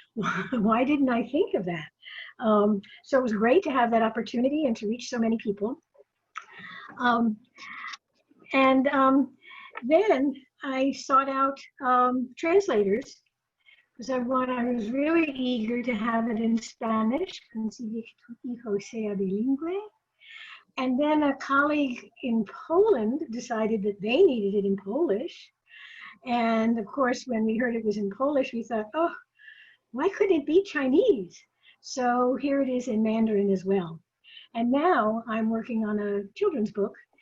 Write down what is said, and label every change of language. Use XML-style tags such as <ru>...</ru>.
<en>Why didn't I think of that? So it was great to have that opportunity and to reach so many people. Then I sought out translators because I was really eager to have it in Spanish.</en> <es>Conseguí que tu hijo sea bilingüe.</es> <en>And then a colleague in Poland decided that they needed it in Polish. And of course, when we heard it was in Polish, we thought, oh, why couldn't it be Chinese? So here it is in Mandarin as well. And now I'm working on a children's book.</en>